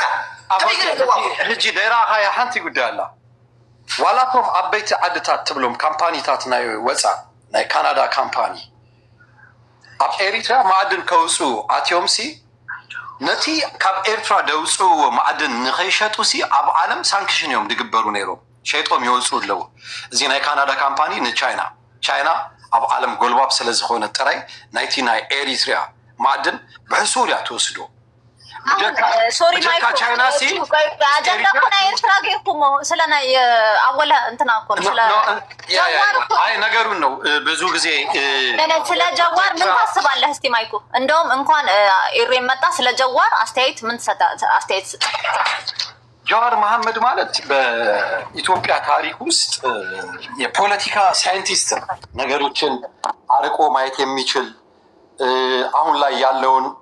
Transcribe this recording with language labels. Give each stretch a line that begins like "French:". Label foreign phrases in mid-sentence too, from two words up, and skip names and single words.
Tigrinya: ሕጂ ደይራኻያ ሓንቲ ጉዳይ ኣላ ዋላቶም ዓበይቲ ዓድታት ትብሎም ካምፓኒታት ናይ ወፃእ ናይ ካናዳ ካምፓኒ ኣብ ኤሪትራ ማዕድን ከውፁ ኣትዮምሲ ነቲ ካብ ኤርትራ ደውፅዎ ማዕድን ንኸይሸጡሲ ኣብ ዓለም ሳንክሽን እዮም ድግበሩ ነይሮም ሸይጦም ይወፁ ኣለዉ እዚ ናይ ካናዳ ካምፓኒ ንቻይና ቻይና ኣብ ዓለም ጎልባብ ስለ ዝኾነ ጥራይ ናይቲ ናይ ኤሪትሪያ ማዕድን ብሕሱር እያ ትወስዶ ሶሪ ማይክ ቻይናሲ አጀንዳ እኮ ናይ ኤርትራ ጌርኩሞ ስለ ናይ አወለ እንትና እኮ ስለ
Amharic: አይ ነገሩን ነው ብዙ ጊዜ ስለ ጀዋር ምን ታስባለህ እስቲ ማይኩ እንደውም እንኳን ኢሬም መጣ ስለ ጀዋር አስተያየት ምን ተሰጣ አስተያየት ጀዋር መሐመድ ማለት በኢትዮጵያ ታሪክ ውስጥ የፖለቲካ ሳይንቲስት ነገሮችን አርቆ ማየት የሚችል አሁን ላይ ያለውን